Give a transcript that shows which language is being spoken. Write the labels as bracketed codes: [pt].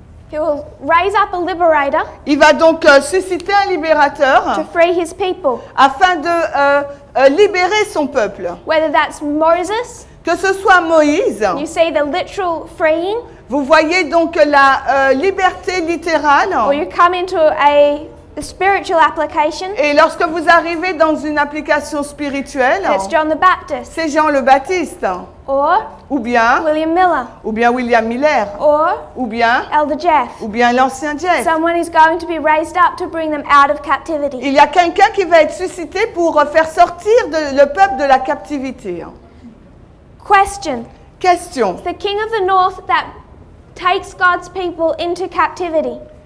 [en] He will raise up a liberator [fr] Il va donc susciter un libérateur [en] to free his people, [fr] afin de libérer son peuple. [en] whether that's Moses. [fr] Que ce soit Moïse, [en] You see the literal freeing, [fr] vous voyez donc la liberté littérale. [en] or you come into a spiritual application. [fr] Et lorsque vous arrivez dans une application spirituelle, [en] It's John the Baptist, [fr] c'est Jean le Baptiste, [en] or [fr] ou bien [en] William Miller, [fr] William Miller, [en] or [fr] ou bien [en] Elder Jeff. [fr] l'ancien Jeff. [en] Someone is going to be raised up to bring them out of captivity. [fr] Il y a quelqu'un qui va être suscité pour faire sortir le peuple de la captivité. [en] Question. [fr] Question. [en] It's the king of the north that takes God's people into captivity.